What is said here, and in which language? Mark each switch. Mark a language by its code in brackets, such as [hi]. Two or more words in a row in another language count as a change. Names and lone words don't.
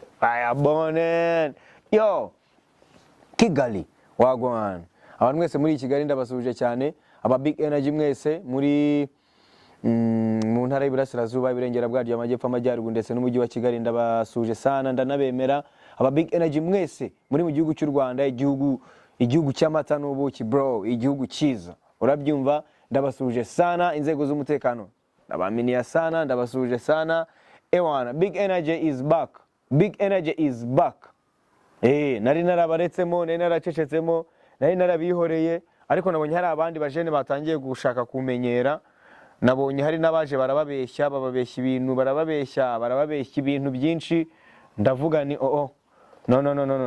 [en] Fire burning. Yo, Kigali wagwan. [rw] Abantu mwese muri Kigali ndabasubije cyane. Aba [en] big energy [rw] mwese muri mu ntara y'Iburasirazuba ibirengera bwaryo amajyepfo amajyaruguru ndetse n'umujyi wa Kigali ndabasuje sana ndanabemera. Aba [en] big energy [rw] mwese muri mu gihugu cy'u Rwanda, igihugu cy'amata n'ubuki bro, igihugu cyiza urabyumva, ndabasuje sana. Inzego z'umutekano ndabaminiya sana, ndabasuje sana. Ewana, [en] big energy is back. Big energy is back. [rw] Nari narabaretsemo, nari naracecetsemo, nari narabihoreye, ariko nabonye hari abandi bajene batangiye gushaka kumenyera. Nabonye hari nabaje barababeshya, bababeshya ibintu, barababeshya ibintu byinshi. Ndavuga ni no.